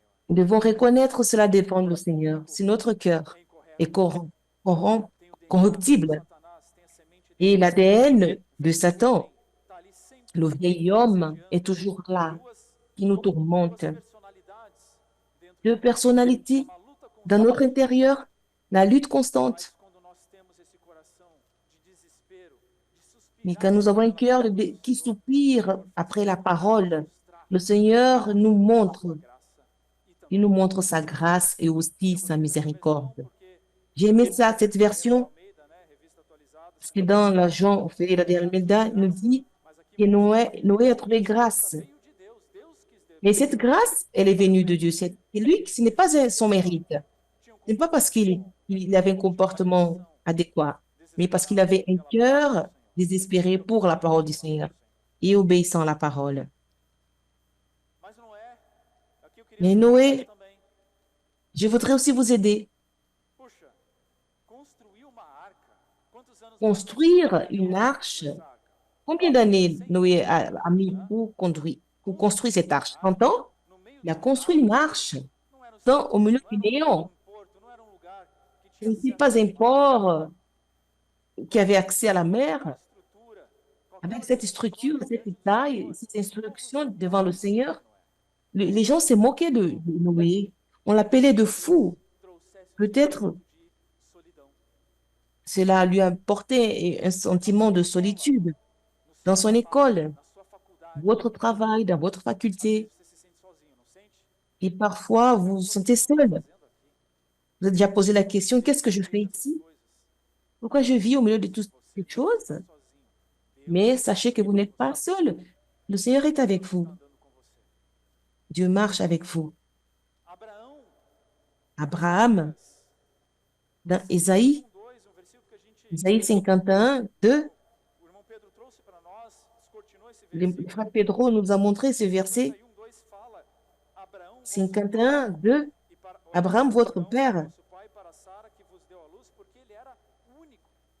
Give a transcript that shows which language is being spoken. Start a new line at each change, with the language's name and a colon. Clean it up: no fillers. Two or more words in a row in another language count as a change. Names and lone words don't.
French: Nous devons reconnaître cela dépend du Seigneur. Si notre cœur
Portuguese: É incorreto.
French: est
Portuguese: Tem o DNA
French: corruptible
Portuguese: de Satanás, tem a semente
French: et
Portuguese: dele.
French: l'ADN de Satan,
Portuguese: Tá ali sempre.
French: le vieil homme est toujours là, qui nous tourmente.
Portuguese: Duas personalidades dentro
French: Deux personnalités
Portuguese: uma luta com
French: dans notre intérieur, la lutte constante.
Portuguese: Mas quando nós temos esse coração de desespero, de
French: Mais
Portuguese: suspirar
French: quand nous avons un
Portuguese: pela
French: cœur
Portuguese: palavra do
French: qui
Portuguese: Senhor,
French: soupire après la parole,
Portuguese: mostrar
French: le Seigneur nous
Portuguese: sua
French: montre,
Portuguese: graça e também
French: il nous montre sa grâce et aussi sa
Portuguese: essa versão,
French: miséricorde.
Portuguese: porque
French: J'ai aimé ça, cette version,
Portuguese: Almeida, né, revista atualizada,
French: parce que dans la Jean Ferreira de Almeida, il nous dit
Portuguese: mas aqui
French: que Noé a trouvé grâce.
Portuguese: veio de Deus. Deus quis
French: Mais cette grâce, elle est venue de Dieu. C'est lui, ce n'est pas son mérite.
Portuguese: tinha
French: Ce n'est pas parce qu'il avait un comportement adéquat, mais parce qu'il avait un cœur désespéré pour la parole du Seigneur et obéissant à la parole.
Portuguese: Mas Noé, aqui eu queria
French: Mais
Portuguese: ajudar
French: Noé,
Portuguese: vocês também.
French: je voudrais aussi vous aider.
Portuguese: Puxa, construir uma arca. Quantos anos
French: Construire une arche. Combien d'années Noé a mis pour construire cette arche? 30 ans?
Portuguese: no meio
French: Il a
Portuguese: do
French: construit une arche
Portuguese: não era um
French: au milieu du
Portuguese: não era
French: néant.
Portuguese: um porto, não era um lugar que
French: Ce
Portuguese: tinha
French: n'était pas un port qui avait accès à la mer.
Portuguese: estrutura.
French: Avec cette structure, cette taille, cette instruction devant le Seigneur, les gens se moquaient de Noé. On l'appelait de fou.
Portuguese: Trouxesse
French: Peut-être
Portuguese: de solidão.
French: cela lui a apporté un sentiment de solitude dans son école,
Portuguese: Na sua faculdade,
French: votre travail, dans votre faculté.
Portuguese: você se sente sozinho, não sente?
French: Et parfois, vous vous sentez seul.
Portuguese: Fazendo aqui.
French: Vous avez déjà posé la question, qu'est-ce que je fais ici? Pourquoi je vis au milieu de toutes ces choses?
Portuguese: Sozinho.
French: Mais sachez que vous n'êtes pas seul. Le Seigneur est avec vous.
Portuguese: Andando com você.
French: Dieu marche avec vous.
Portuguese: Abraão,
French: Abraham, dans Ésaïe,
Portuguese: 2, um versículo que a gente,
French: Isaïe 51, 2,
Portuguese: o irmão Pedro trouxe para nós, descortinou esse
French: le
Portuguese: versículo.
French: frère Pedro nous a montré ce verset
Portuguese: 51, 2 fala, Abraão, vosso
French: 51, 2.
Portuguese: e para
French: Abraham, votre père,
Portuguese: vosso pai, para Sara, que vos deu à luz, porque ele era único,